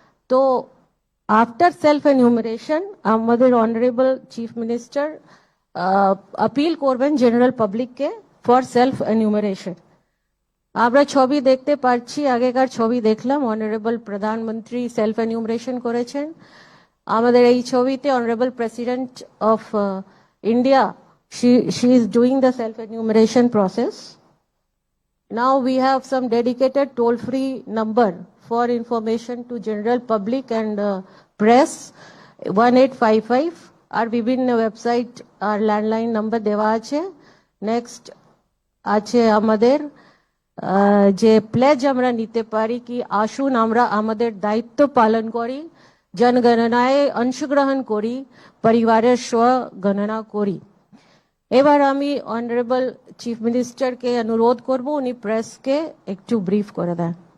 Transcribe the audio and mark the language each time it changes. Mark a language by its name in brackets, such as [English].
[Bangla] তো after self enumeration আমাদের honourable chief minister appeal করবেন জেনারেল পাবলিককে ফর সেলফ এনিউমারেশন। আমরা ছবি দেখতে পাচ্ছি, আগেকার ছবি দেখলাম, অনারেবল প্রধানমন্ত্রী সেলফ এনিউমারেশন করেছেন। আমাদের এই ছবিতে [English] Honourable president of India, she is doing the self enumeration process. Now we have some dedicated toll free number for information to general public and press, 1855, [Bangla] আর বিভিন্ন ওয়েবসাইট আর ল্যান্ডলাইন নাম্বার দেওয়া আছে। Next আছে আমাদের যে প্লেজ আমরা নিতে পারি কি আসুন আমরা আমাদের দায়িত্ব পালন করি, জনগণনায় অংশগ্রহণ করি, পরিবারের স্বগণনা করি। এবার আমি অনারেবল চিফ মিনিস্টারকে অনুরোধ করব উনি প্রেসকে একটু ব্রিফ করে দেন।